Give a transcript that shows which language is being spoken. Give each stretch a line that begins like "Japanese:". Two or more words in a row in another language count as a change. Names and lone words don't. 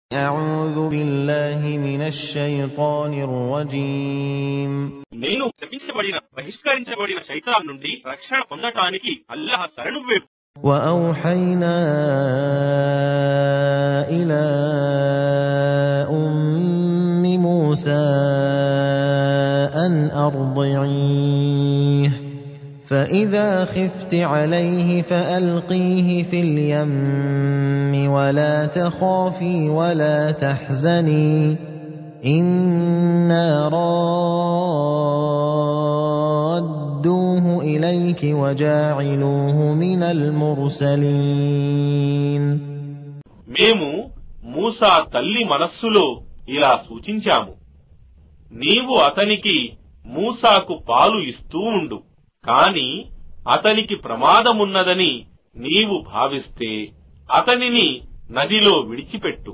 Arabic: أعوذ بالله من الشيطان الرجيم.
Telugu: నేను శపించబడిన బహిష్కరించబడిన శైతాన్ నుండి రక్షణ పొందటానికి అల్లాహ్ శరణు వేడు.
Arabic: وأوحينا إلى أم موسى أن أرضعيه فإذا خفت عليه فألقيه في اليم ولا تخافي ولا تحزني إنا رادوه إليك وجاعلوه من المرسلين.
Telugu: మేము మూసా తల్లి మనస్సులో ఇలా సూచించాము, నీవు అతనికి మూసాకు పాలు ఇస్తూ ఉండు, కాని అతనికి ప్రమాదమున్నదని నీవు భావిస్తే అతనిని నదిలో విడిచిపెట్టు.